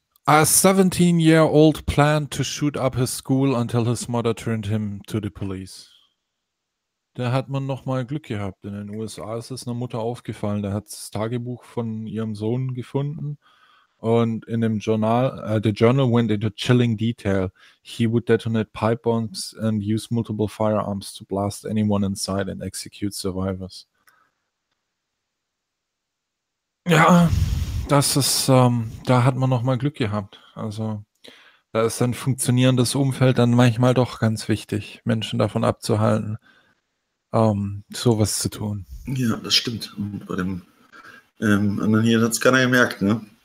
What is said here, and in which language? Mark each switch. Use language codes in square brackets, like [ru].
[en] A 17-year-old planned to shoot up his school until his mother turned him to the police. [de] Da hat man nochmal Glück gehabt. In den USA ist es einer Mutter aufgefallen. Da hat das Tagebuch von ihrem Sohn gefunden. Und in dem Journal, [en] the journal went into chilling detail. He would detonate pipe bombs and use multiple firearms to blast anyone inside and execute survivors. [de] Ja, das ist, da hat man nochmal Glück gehabt. Also, da ist ein funktionierendes Umfeld dann manchmal doch ganz wichtig, Menschen davon abzuhalten, sowas zu tun. Ja, das stimmt. Bei dem anderen hier hat es keiner gemerkt, ne?